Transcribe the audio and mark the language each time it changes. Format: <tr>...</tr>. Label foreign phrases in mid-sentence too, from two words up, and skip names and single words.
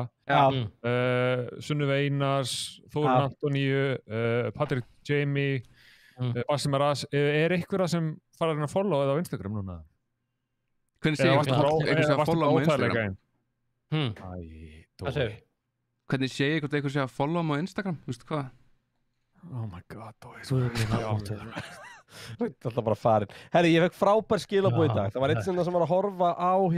<is>Sunnive Einars, Þórun Antoníu, Patrick Jamie, Basim Aras. Er einhverja sem fara að follow eða á Instagram núna? Hvernig sé ég eitthvað að follow á Instagram? Hvað segir? Hvernig sé ég eitthvað að follow á Instagram? Þú veist hvað?</is> <en>Oh my god, Dói.</en> <is>Það er alltaf bara farin. Herri, ég fekk frábær skilabóð í dag. Það var eitt sem var að horfa á</is>